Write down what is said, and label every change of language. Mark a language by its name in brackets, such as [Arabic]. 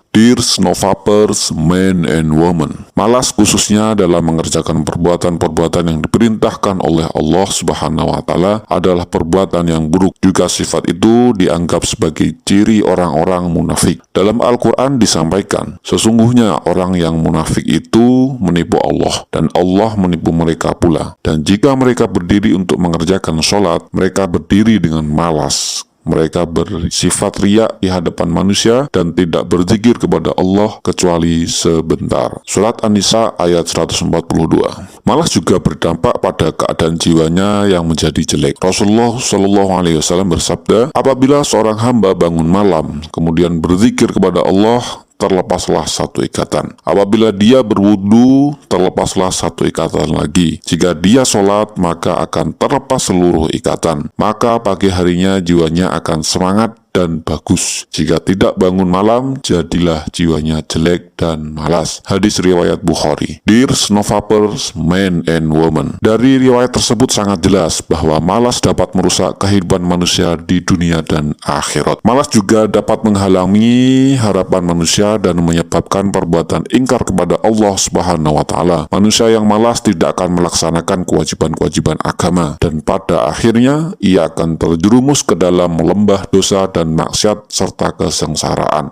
[English] Dear Novapers, men and women. [Indonesian] Malas khususnya dalam mengerjakan perbuatan-perbuatan yang diperintahkan oleh Allah Subhanahu wa Ta'ala adalah perbuatan yang buruk. Juga sifat itu dianggap sebagai ciri orang-orang munafik. Dalam Al-Quran disampaikan, sesungguhnya orang yang munafik itu menipu Allah, dan Allah menipu mereka pula. Dan jika mereka berdiri untuk mengerjakan sholat, mereka berdiri dengan malas. Mereka bersifat riya di hadapan manusia dan tidak berzikir kepada Allah kecuali sebentar. Surat An-Nisa ayat 142. Malas juga berdampak pada keadaan jiwanya yang menjadi jelek. Rasulullah SAW bersabda, apabila seorang hamba bangun malam kemudian berzikir kepada Allah, terlepaslah satu ikatan. Apabila dia berwudu, terlepaslah satu ikatan lagi. Jika dia sholat, maka akan terlepas seluruh ikatan. Maka pagi harinya jiwanya akan semangat dan bagus. Jika tidak bangun malam, jadilah jiwanya jelek dan malas. Hadis riwayat Bukhari. [English] Dear Novapers, men and women. [Indonesian] Dari riwayat tersebut sangat jelas bahwa malas dapat merusak kehidupan manusia di dunia dan akhirat. Malas juga dapat menghalangi harapan manusia dan menyebabkan perbuatan ingkar kepada Allah Subhanahu wa Ta'ala. Manusia yang malas tidak akan melaksanakan kewajiban-kewajiban agama, dan pada akhirnya ia akan terjerumus ke dalam lembah dosa dan maksiat serta kesengsaraan.